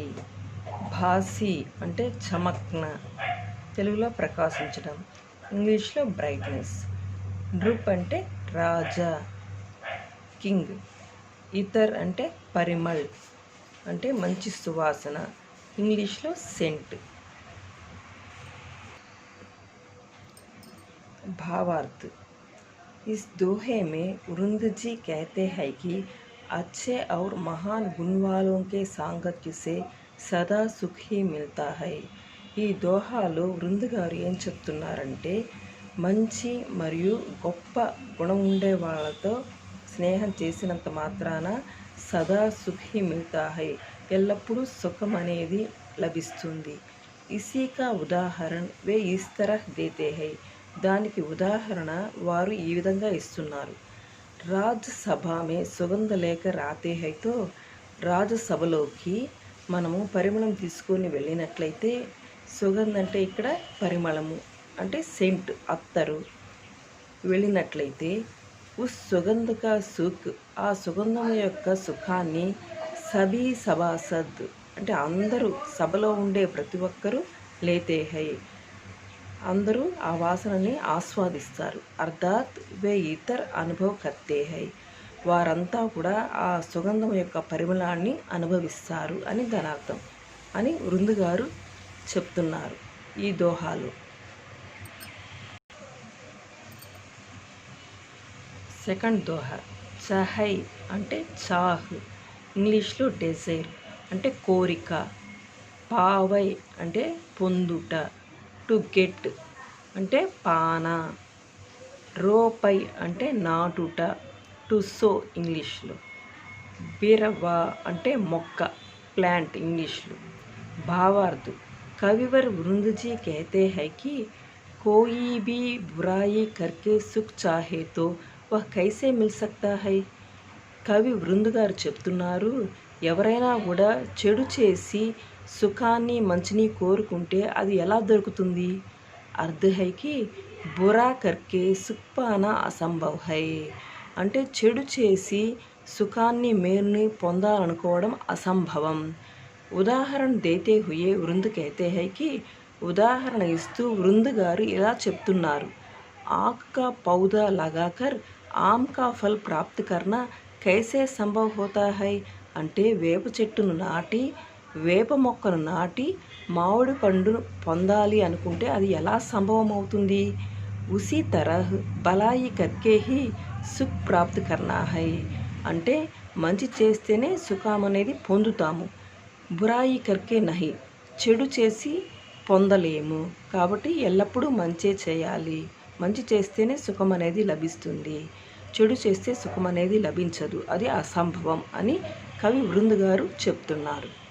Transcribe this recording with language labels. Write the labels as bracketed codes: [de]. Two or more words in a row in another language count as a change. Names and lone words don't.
[te] భాసి అంటే చమక్న, తెలుగులో ప్రకాశించడం, ఇంగ్లీష్లో బ్రైట్నెస్. నృప్ అంటే రాజా, కింగ్. ఇతర్ అంటే పరిమళ్ అంటే మంచి సువాసన, ఇంగ్లీష్లో సెంట్. [hi] भावार्थ। इस दोहे में वृंद जी कहते हैं कि अच्छे और महान गुण वालों के सांगत्य से सदा सुखी मिलता है. [te] ఈ దోహాలో వృంద్ గారు ఏం చెప్తున్నారంటే, మంచి మరియు గొప్ప గుణం ఉండే వాళ్ళతో స్నేహం చేసినంత మాత్రాన [hi] सदा सुखी मिलता है, [te] ఎల్లప్పుడూ సుఖం అనేది లభిస్తుంది. [hi] इसीका उदाहरण वे इस तरह देते है, [te] దానికి ఉదాహరణ వారు ఈ విధంగా ఇస్తున్నారు. [hi] राज्यसभामे सुगंध लेकर आते है तो, [te] రాజ్యసభలోకి మనము పరిమళం తీసుకొని వెళ్ళినట్లయితే, సుగంధ అంటే ఇక్కడ పరిమళము అంటే సెంట్, అత్తరు, వెళ్ళినట్లయితే [hi] उस सुगंध का सुख, [te] ఆ సుగంధం యొక్క సుఖాన్ని [hi] सभी सभासद [te] అంటే అందరూ, సభలో ఉండే ప్రతి ఒక్కరూ [hi] लेते है, [te] అందరూ ఆ వాసనని ఆస్వాదిస్తారు. [hi] अर्थात वे इतर अनुभव करते है, [te] వారంతా కూడా ఆ సుగంధం యొక్క పరిమళాన్ని అనుభవిస్తారు అని దాని అర్థం అని వృంద్ గారు చెప్తున్నారు ఈ దోహాలు. సెకండ్ దోహా. చహై అంటే చాహ్, ఇంగ్లీష్లో డెజైర్ అంటే కోరిక. పావై అంటే పొందుట, [en] to get [te] అంటే పాన. రోపై అంటే నాటుట, [en] to sow [te] ఇంగ్లీష్లో. బిరవా అంటే మొక్క, ప్లాంట్ ఇంగ్లీష్లో. [hi] भावार्थ। कविवर वृंदजी कहते हैं कि कोई भी बुराई करके सुख चाहे तो वह कैसे मिल सकता है. [te] కవి వృంద్ గారు చెప్తున్నారు, ఎవరైనా కూడా చెడు చేసి సుఖాన్ని మంచిని కోరుకుంటే అది ఎలా దొరుకుతుంది. [hi] अर्थ है कि बुरा करके सुख पाना असंभव है, [te] అంటే చెడు చేసి సుఖాన్ని మేలుని పొందాలనుకోవడం అసంభవం. [hi] उदाहरण देते हुए वृंद कहते हैं कि, [te] ఉదాహరణ ఇస్తూ వృంద్ గారు ఇలా చెప్తున్నారు. [hi] आक का पौधा लगाकर आम का फल प्राप्त करना कैसे संभव होता है, [te] అంటే వేప చెట్టును నాటి, వేప మొక్కను నాటి మామిడి పండును పొందాలి అనుకుంటే అది ఎలా సంభవం అవుతుంది. [hi] उसी तरह भलाई करके ही सुख प्राप्त करना है, [te] అంటే మంచి చేస్తేనే సుఖం అనేది పొందుతాము. [hi] बुराई करके नहीं, [te] చెడు చేసి పొందలేము. కాబట్టి ఎల్లప్పుడూ మంచే చేయాలి, మంచి చేస్తేనే సుఖం అనేది లభిస్తుంది, చెడు చేస్తే సుఖం అనేది లభించదు, అది అసంభవం అని కవి వృంద్ గారు చెప్తున్నారు.